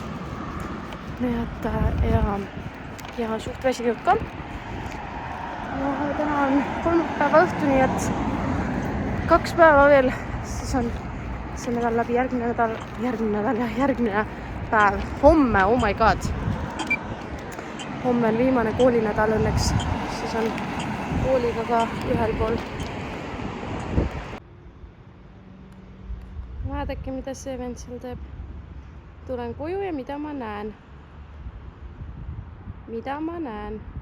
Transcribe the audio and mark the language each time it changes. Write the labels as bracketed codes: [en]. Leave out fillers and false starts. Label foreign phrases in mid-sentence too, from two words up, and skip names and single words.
[et] Nii et ja suht väsinud ka. Ja täna on 3 päeva õhtu, nii et 2 päeva veel, siis on see nädal läbi, järgmine nädal ja järgmine päev. Homme, [en] oh my god. [et] Homme on viimane koolinädal õnneks. Siis on kooliga ka ühel pool. Vaadake, mida see vend seal teeb. Tulen koju ja mida ma näen? Mida ma näen?